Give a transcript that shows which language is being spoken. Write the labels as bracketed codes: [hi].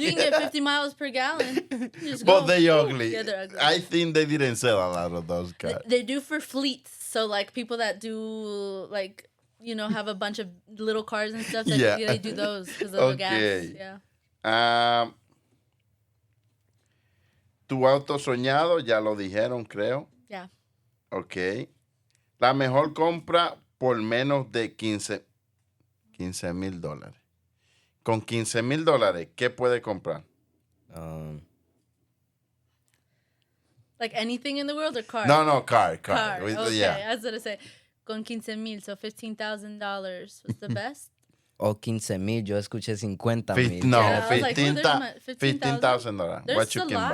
[en] You can get 50 miles per gallon. You just But go. they ugly. Yeah, they're ugly. I think they didn't sell a lot of those cars. They do for fleets. So like people that do like have a bunch of little cars and stuff. That, Yeah. they do those because of the gas. Okay. Yeah. [es] Tu auto soñado, ya lo dijeron, creo. [en] Yeah. Ok. [es] La mejor compra por menos de 15 mil dólares. Con 15 mil dólares, ¿qué puede comprar? [en] Like anything in the world or car? No, car. Car. Okay, Yeah. I was gonna say [es] con 15 mil, [en] so $15,000 was the best. [es] O 15,000. Yo escuché 50,000. [en] No, Yeah, I was like, well, there's $15,000. There's What you a can lot